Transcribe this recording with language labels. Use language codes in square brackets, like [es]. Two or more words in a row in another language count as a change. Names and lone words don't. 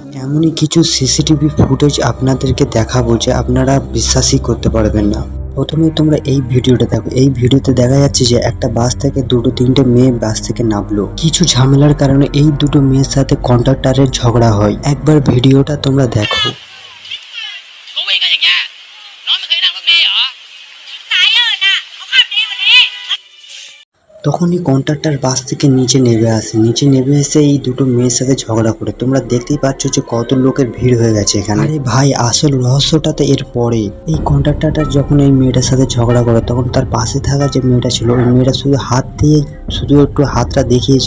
[bn] এমনই কিছু সিসিটিভি ফুটেজ আপনাদেরকে দেখাবো যে আপনারা বিশ্বাসই করতে পারবেন না। প্রথমে তোমরা এই ভিডিওটা দেখো। এই ভিডিওতে দেখা যাচ্ছে যে একটা বাস থেকে দুটো তিনটে মেয়ে বাস থেকে নামলো। কিছু ঝামেলার কারণে এই দুটো মেয়ের সাথে কন্ডাক্টরের ঝগড়া হয়। একবার ভিডিওটা তোমরা দেখো। [th] เขาเวรกันอย่างเงี้ยน้องไม่เคยนั่งรถเมล์เหรอสายเอิญน่ะเขาขับดีกว่านี้ [bn] তখনই কন্ট্রাক্টর বাস থেকে নিচে নেমে আসে। নিচে নেমে এসে এই দুটো মেয়ের সাথে ঝগড়া করে। তোমরা দেখতেই পাচ্ছ যে কত লোকের ভিড় হয়ে গেছে এখানে। আরে ভাই, আসল রহস্যটা তো এর পরে। এই কন্ট্রাক্টরটা যখন এই মেয়েটার সাথে ঝগড়া করে তখন তার পাশে থাকা যে মেয়েটা ছিল ওই মেয়েটা শুধু হাত দিয়ে শুধু একটু হাতটা দেখিয়েছে।